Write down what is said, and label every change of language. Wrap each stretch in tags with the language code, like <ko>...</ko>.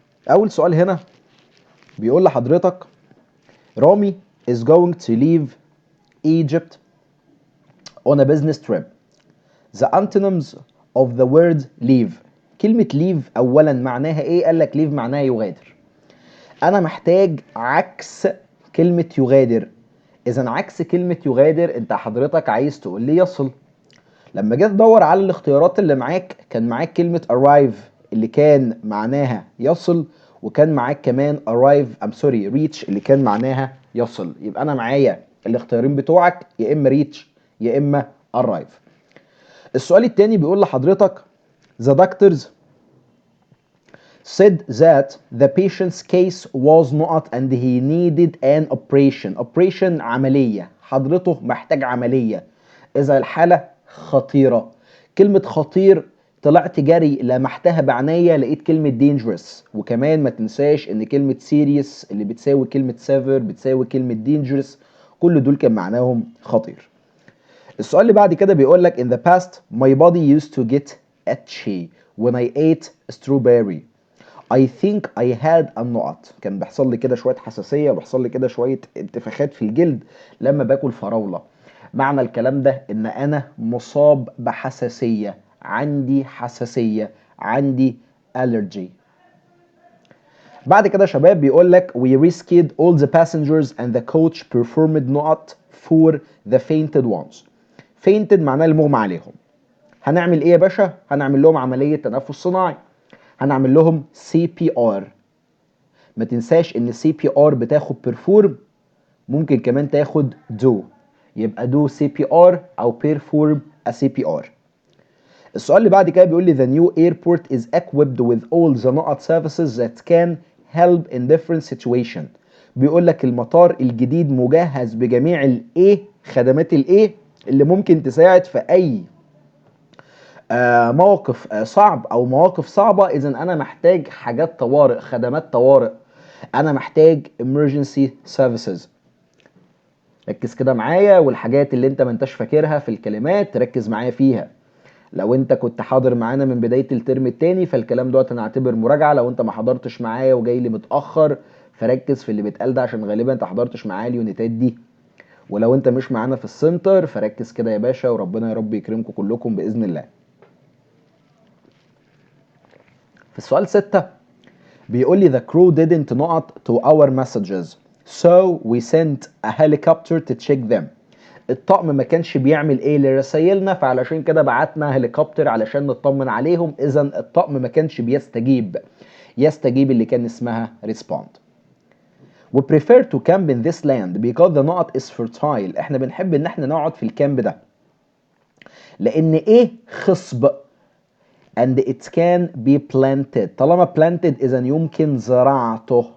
<ar>اول سؤال هنا بيقول لحضرتك</ar> <en>Rami is going to leave Egypt on a business trip. The antonyms of the word leave.</en> <ar>كلمة leave أولا معناها إيه؟ قال لك leave معناها يغادر. أنا محتاج عكس كلمة يغادر. إذا عكس كلمة يغادر أنت حضرتك عايز تقول لي يصل. لما جيت أدور على الاختيارات اللي معاك، كان معاك كلمة arrive اللي كان معناها يصل، وكان معاك كمان reach اللي كان معناها يصل. يبقى انا معايا الاختيارين بتوعك يا اما reach يا اما arrive. السؤال التاني بيقول لحضرتك</ar> <en>the doctors said that the patient's case was not and he needed an operation عملية.</en> <ar>حضرته محتاج عملية، إذا الحالة خطيرة. كلمة خطير طلعت جري لمحتها بعناية لقيت كلمة dangerous. وكمان ما تنساش ان كلمة serious اللي بتساوي كلمة severe بتساوي كلمة dangerous، كل دول كان معناهم خطير. السؤال اللي بعد كده بيقول لك</ar> <en>in the past my body used to get itchy when I ate strawberry. I think I had النقط.</en> <ar>كان بيحصل لي كده شوية حساسية وبيحصل لي كده شوية انتفاخات في الجلد لما باكل فراولة. معنى الكلام ده ان انا مصاب بحساسية، عندي حساسية، عندي allergy. بعد كده شباب بيقول لك</ar> <en>we rescued all the passengers and the coach performed نقط for the fainted ones.</en> <ar>fainted معناه المغمى عليهم. هنعمل ايه يا باشا؟ هنعمل لهم عملية تنفس صناعي، هنعمل لهم CPR. ما تنساش ان CPR بتاخد perform، ممكن كمان تاخد do، يبقى do CPR او perform a CPR. السؤال اللي بعد كده بيقول لي</ar> <en>the new airport is equipped with all the نقط services that can help in different situation.</en> <ar>بيقول لك المطار الجديد مجهز بجميع الايه، خدمات الايه اللي ممكن تساعد في اي موقف صعب او مواقف صعبه. اذا انا محتاج حاجات طوارئ، خدمات طوارئ، انا محتاج emergency services. ركز كده معايا، والحاجات اللي انت ما انتش فاكرها في الكلمات تركز معايا فيها. لو انت كنت حاضر معانا من بدايه الترم الثاني فالكلام دوت انا هعتبر مراجعه. لو انت ما حضرتش معايا وجاي لي متاخر فركز في اللي بيتقال ده، عشان غالبا انت حضرتش معايا اليونيتات دي. ولو انت مش معانا في السنتر فركز كده يا باشا، وربنا يا رب يكرمكم كلكم باذن الله. في السؤال 6 بيقول لي</ar> <en>the crew didn't نقط to our messages so we sent a helicopter to check them.</en> <ar>الطقم ما كانش بيعمل ايه لرسايلنا، فعلشان كده بعتنا هليكوبتر علشان نطمن عليهم. اذا الطقم ما كانش بيستجيب، يستجيب اللي كان اسمها respond.</ar> <en>we prefer to camp in this land because the نقط is fertile.</en> <ar>احنا بنحب ان احنا نقعد في الكامب ده لان ايه خصب</ar> <en>and it can be planted.</en> <ar>طالما planted اذا يمكن زراعته.</ar>